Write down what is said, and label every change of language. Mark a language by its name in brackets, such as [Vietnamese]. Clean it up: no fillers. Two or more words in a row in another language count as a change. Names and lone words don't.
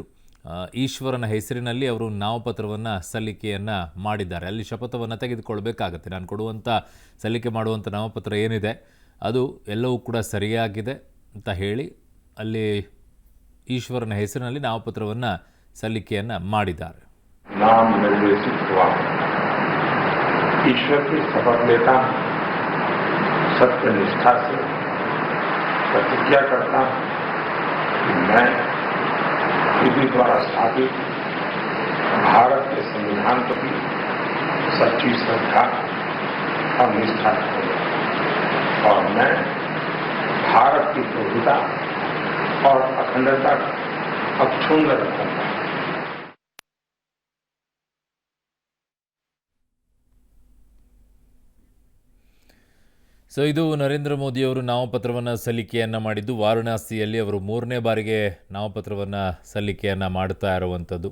[Kannada] ಈಶ್ವರನ ಹೆಸರಿನಲ್ಲಿ ಅವರು ನಾಮಪತ್ರವನ್ನು ಸಲ್ಲಿಕೆಯನ್ನು ಮಾಡಿದ್ದಾರೆ. ಅಲ್ಲಿ ಶಪಥವನ್ನು ತೆಗೆದುಕೊಳ್ಬೇಕಾಗತ್ತೆ. ನಾನು ಕೊಡುವಂಥ ಸಲ್ಲಿಕೆ ಮಾಡುವಂಥ ನಾಮಪತ್ರ ಏನಿದೆ ಅದು ಎಲ್ಲವೂ ಕೂಡ ಸರಿಯಾಗಿದೆ ಅಂತ ಹೇಳಿ ಅಲ್ಲಿ ಈಶ್ವರನ ಹೆಸರಿನಲ್ಲಿ ನಾಮಪತ್ರವನ್ನು ಸಲ್ಲಿಕೆಯನ್ನು ಮಾಡಿದ್ದಾರೆ. [Hindi] नाम निर्देशित हुआ, ईश्वर की शपथ लेता, सत्य निष्ठा से प्रतिज्ञा करता कि मैं विधि द्वारा स्थापित भारत के संविधान प्रति सच्ची श्रद्धा और निष्ठा रखूंगा और मैं भारत की प्रभुता और अखंडता अक्षुण्ण रखूंगा। [Kannada] ಸೊ ಇದು ನರೇಂದ್ರ ಮೋದಿಯವರು ನಾಮಪತ್ರವನ್ನು ಸಲ್ಲಿಕೆಯನ್ನು ಮಾಡಿದ್ದು. ವಾರಣಾಸಿಯಲ್ಲಿ ಅವರು ಮೂರನೇ ಬಾರಿಗೆ ನಾಮಪತ್ರವನ್ನು ಸಲ್ಲಿಕೆಯನ್ನು ಮಾಡ್ತಾ ಇರುವಂಥದ್ದು.